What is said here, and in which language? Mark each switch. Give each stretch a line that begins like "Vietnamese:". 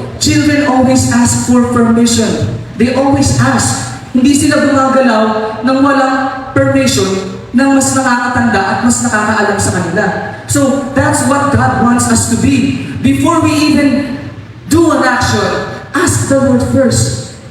English: Children always ask for permission. They always ask.
Filipino: Hindi sila gumagalaw nang walang permission ng mas nakakatanda at mas nakakaalam sa kanila.
English: So, that's what God wants us to be. Before we even do an action, ask the Lord first.